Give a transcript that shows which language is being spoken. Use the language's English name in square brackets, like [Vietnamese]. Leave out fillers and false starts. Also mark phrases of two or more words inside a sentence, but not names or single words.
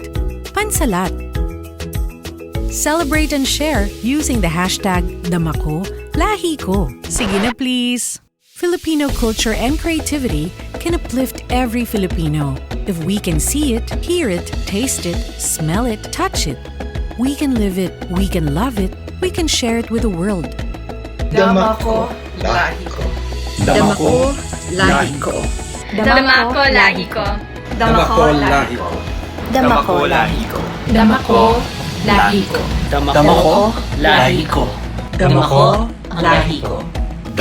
[English] Pansalat. Celebrate and share using the hashtag Damako Lahi Ko. [Filipino] Sige na please! [English] Filipino culture and creativity can uplift every Filipino. If we can see it, hear it, taste it, smell it, touch it, we can live it, we can love it, we can share it with the world. [Filipino] Damako lahi ko. Damako lahi ko. Damako lahi ko. Damako lahi ko. Damako lahi ko. Damako lahi ko. Damako lahi ko. Damako lahi ko.